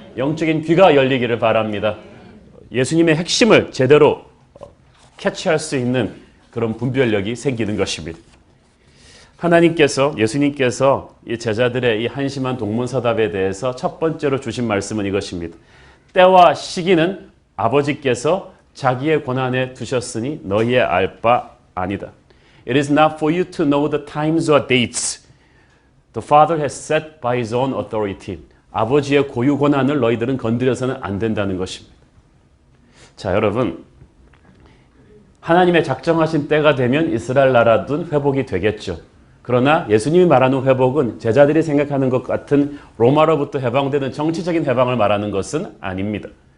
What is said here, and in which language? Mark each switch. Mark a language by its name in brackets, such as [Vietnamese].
[Korean] 영적인 귀가 열리기를 바랍니다. 예수님의 핵심을 제대로 캐치할 수 있는 그런 분별력이 생기는 것입니다. 예수님께서 이 제자들의 이 한심한 동문서답에 대해서 첫 번째로 주신 말씀은 이것입니다. 때와 시기는 아버지께서 자기의 권한에 두셨으니 너희의 알 바 아니다. [English] It is not for you to know the times or dates. The Father has set by His own authority. [Korean] 아버지의 고유 권한을 너희들은 건드려서는 안 된다는 것입니다. 자, 여러분, 하나님의 작정하신 때가 되면 이스라엘 나라든 회복이 되겠죠. 그러나 예수님이 말하는 회복은 제자들이 생각하는 것 같은 로마로부터 해방되는 정치적인 해방을 말하는 것은 아닙니다.